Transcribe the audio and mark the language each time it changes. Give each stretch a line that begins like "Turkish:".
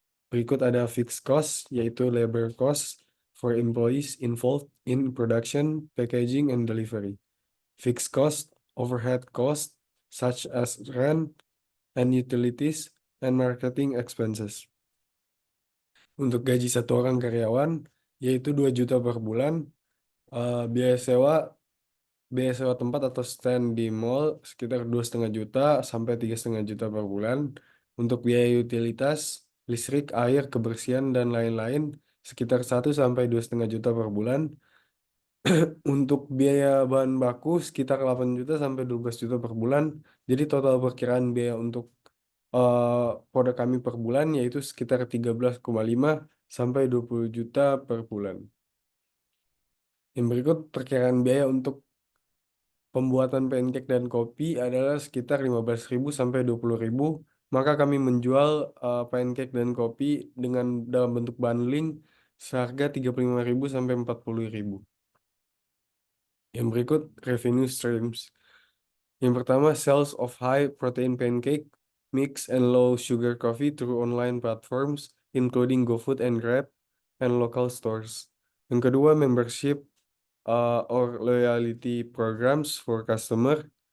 Indonesian: Berikut ada
English: fixed cost,
Indonesian: yaitu
English: labor cost for employees involved in production, packaging, and delivery. Fixed cost, overhead cost, such as rent and utilities, and marketing expenses.
Indonesian: Untuk gaji satu orang karyawan, yaitu 2 juta per bulan. Biaya sewa tempat atau stand di mall sekitar 2,5 juta sampai 3,5 juta per bulan. Untuk biaya utilitas, listrik, air, kebersihan, dan lain-lain sekitar 1 sampai 2,5 juta per bulan. Untuk biaya bahan baku sekitar 8 juta sampai 12 juta per bulan. Jadi total perkiraan biaya untuk produk kami per bulan yaitu sekitar 13,5 sampai 20 juta per bulan. Yang berikut perkiraan biaya untuk Pembuatan pancake dan kopi adalah sekitar 15.000 sampai 20.000. Maka kami menjual pancake dan kopi dalam bentuk bundling seharga 35.000 sampai 40.000. Yang berikut revenue streams. Yang pertama,
English: sales of high protein pancake, mix and low sugar coffee through online platforms including GoFood and Grab and local stores.
Indonesian: Yang kedua,
English: membership or loyalty programs for customer.